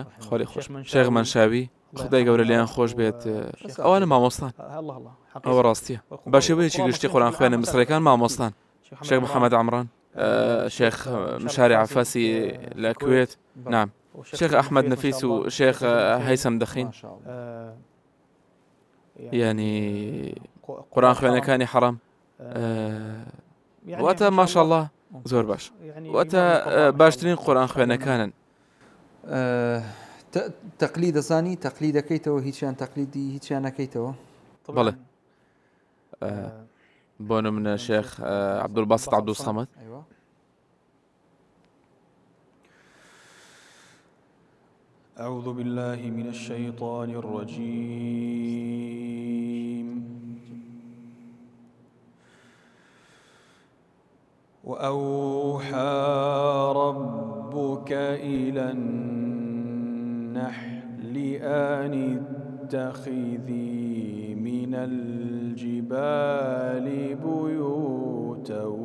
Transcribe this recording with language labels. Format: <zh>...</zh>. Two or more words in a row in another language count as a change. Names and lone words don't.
<ckb>خۆی خۆش شێخ مەنشاوی خدای گەورە لیان خۆش بێت ئەوانە مامۆستان ئەوە ڕاستیە بە شێوەیەکی گشتی قورآن خوێنە مسرەکان مامۆستان شێخ محەممەد عەمران شێخ مشاری عەفاسی لە کوێت نام شێخ ئەحمەد نەفیس و شێخ هەیسەم دەخین ینی قورآن خوێنەکانی حەرام واتە ماشاءالله زۆر باش واتە باشترین قورآن خوێنەکانن تەقلید دەزانی تەقلید دەکەیتەوە هیچیان تەقلیدی هیچیان نەکەیتەوە بەڵێ بۆ نمونە شێخ عەبدولباسط عەبدولسەمەد</ckb> <ar>أعوذ بالله من الشيطان الرجيم وأوحى ربك إلى النحل أن اتخذي من الجبال بيوتا</ar>